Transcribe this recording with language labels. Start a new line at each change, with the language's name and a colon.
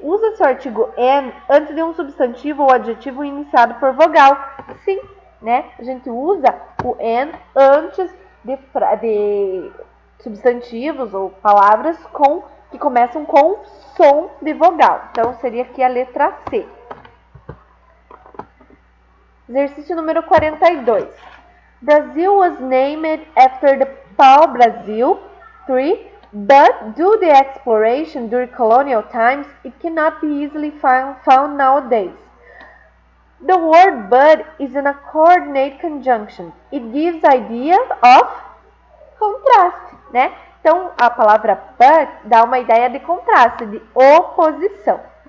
Portuguese: Usa-se o artigo and antes de um substantivo ou adjetivo iniciado por vogal. Sim, né? A gente usa o and antes de substantivos ou palavras que começam com som de vogal. Então, seria aqui a letra C. Exercício número 42.
English: Brazil was named after the pau-brasil tree, but due to the exploration during colonial times, it cannot be easily found nowadays. The word but is in a coordinate conjunction. It gives idea of contraste,
Portuguese: né? Então, a palavra but dá uma ideia de contraste, de oposição.